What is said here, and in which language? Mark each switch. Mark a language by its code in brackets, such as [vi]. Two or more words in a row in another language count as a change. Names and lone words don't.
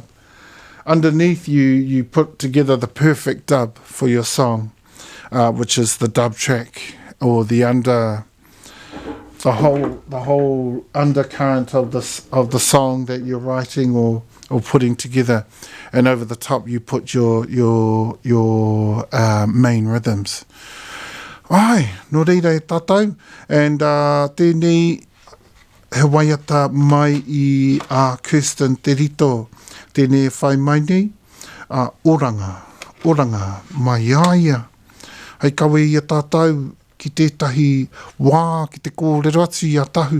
[en] Underneath you put together the perfect dub for your song, which is the dub track, or the whole undercurrent of the song that you're writing or putting together, and over the top you put your main rhythms. [mi] Ai, no reira e tātou, and tēnei he waiata mai I a Kirsten Te Rito, tēnei e whai mai nei, oranga mai aia. Hei kawe I a tātou ki tētahi wā, ki te kōrero atu I a tahu.